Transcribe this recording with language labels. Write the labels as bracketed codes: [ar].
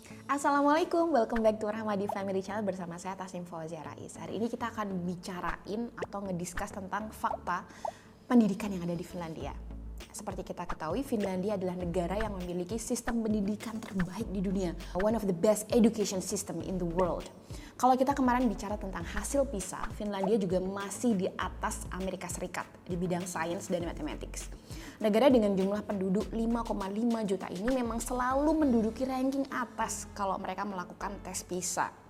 [en] Assalamualaikum, welcome back to Rahmadi Family Channel [id] bersama saya [en] Tasnim Fauzia Rais. [id] Hari ini kita akan bicarain atau ngediscuss tentang fakta pendidikan yang ada di Finlandia. Seperti kita ketahui, Finlandia adalah negara yang memiliki sistem pendidikan terbaik di dunia. [en] One of the best education system in the world. [id] Kalau kita kemarin bicara tentang hasil PISA, Finlandia juga masih di atas Amerika Serikat di bidang sains dan mathematics. Negara dengan jumlah penduduk 5,5 juta ini memang selalu menduduki ranking atas kalau mereka melakukan tes PISA.